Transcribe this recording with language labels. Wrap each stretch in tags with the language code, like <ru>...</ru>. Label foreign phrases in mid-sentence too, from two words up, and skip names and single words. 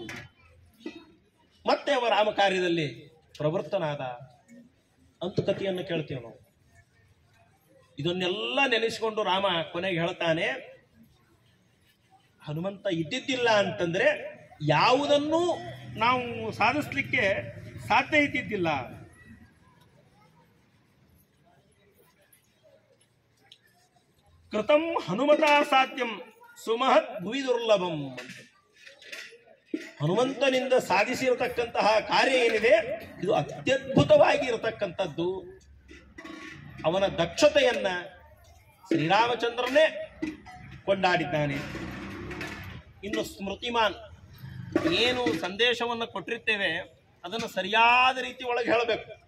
<kn>ಮತ್ತೆ ಅವ ರಾಮ ಕಾರ್ಯದಲ್ಲಿ ಪ್ರವರ್ತನಾದ ಅಂತ ಕಥೆಯನ್ನು ಕೇಳ್ತೇವೆ ನಾವು. ಇದನ್ನೆಲ್ಲ ನೆನೆಸಿಕೊಂಡು ರಾಮ ಕೊನೆಗೆ ಹೇಳ್ತಾನೆ, ಹನುಮಂತ ಇದ್ದಿದ್ದಿಲ್ಲ ಅಂತಂದ್ರೆ ಯಾವುದನ್ನೂ ನಾವು ಸಾಧಿಸ್ಲಿಕ್ಕೆ ಸಾಧ್ಯ ಇದ್ದಿದ್ದಿಲ್ಲ.</kn> <sa>ಕೃತಂ ಹನುಮತಾ ಸಾಧ್ಯಂ ಸುಮಹತ್ ಭುವಿ ದುರ್ಲಭಂ.</sa> <kn>ಹನುಮಂತನಿಂದ ಸಾಧಿಸಿರತಕ್ಕಂತಹ ಕಾರ್ಯ ಏನಿದೆ ಇದು ಅತ್ಯದ್ಭುತವಾಗಿ ಇರತಕ್ಕಂಥದ್ದು. ಅವನ ದಕ್ಷತೆಯನ್ನ ಶ್ರೀರಾಮಚಂದ್ರನೇ ಕೊಂಡಾಡಿದ್ದಾನೆ. ಇನ್ನು ಸ್ಮೃತಿಮಾನ್, ಏನು ಸಂದೇಶವನ್ನು ಕೊಟ್ಟಿರ್ತೇವೆ ಅದನ್ನು ಸರಿಯಾದ ರೀತಿ ಒಳಗೆ ಹೇಳಬೇಕು.</kn>